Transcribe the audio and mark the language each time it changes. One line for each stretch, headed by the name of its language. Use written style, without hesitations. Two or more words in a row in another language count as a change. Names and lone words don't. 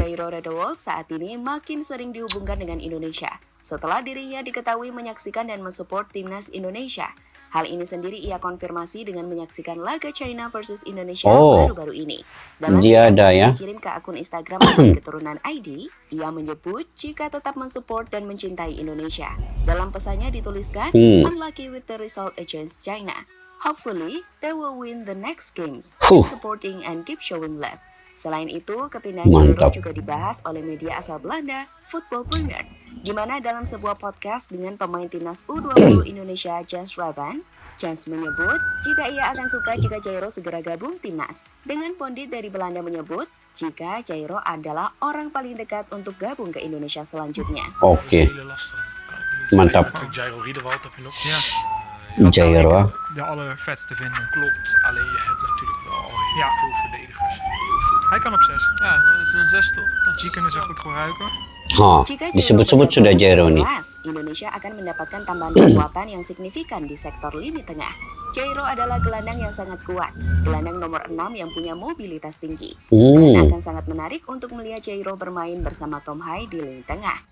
Indonesian: Jairo Redewold saat ini makin sering dihubungkan dengan Indonesia setelah dirinya diketahui menyaksikan dan mensupport timnas Indonesia. Hal ini sendiri ia konfirmasi dengan menyaksikan laga China versus Indonesia Oh, baru-baru ini. Dalam dia video ada yang ya. dikirim ke akun Instagram Pemain Keturunan ID, ia menyebut jika tetap mensupport dan mencintai Indonesia. Dalam pesannya dituliskan,
English: unlucky with the result against China. Hopefully, they will win the next games. Keep supporting and keep showing love.
Indonesian: Selain itu, kepindahan Jairo Mantap. juga dibahas oleh media asal Belanda, Football Premier, di mana dalam sebuah podcast dengan pemain timnas U20 Indonesia Jens Ravan, Jens menyebut jika ia akan suka jika Jairo segera gabung timnas. Dengan pundit dari Belanda menyebut jika Jairo adalah orang paling dekat untuk gabung ke Indonesia selanjutnya. Oke,
Dutch: Hele lastig. Kan ik me niet
Indonesian: Mantap.
Dutch: zeggen. Jairo Riederwald heb je nog. Ja. Jairo. Dat zou ik de allervetste vinden. Klopt, alleen je hebt natuurlijk wel al heel Ja. veel verdedigers. Heel veel. Hij kan op 6. Ja, dat is een 6 toch? Dat is- Die kunnen ze goed gebruiken.
Indonesian: Jika Jairo disebut-sebut sudah Jairo bergabung, nih. jelas Indonesia akan mendapatkan tambahan kekuatan yang signifikan di sektor lini tengah. Jairo adalah gelandang yang sangat kuat, gelandang nomor 6 yang punya mobilitas tinggi. Dan akan sangat menarik untuk melihat Jairo bermain bersama Tom Hai di lini tengah.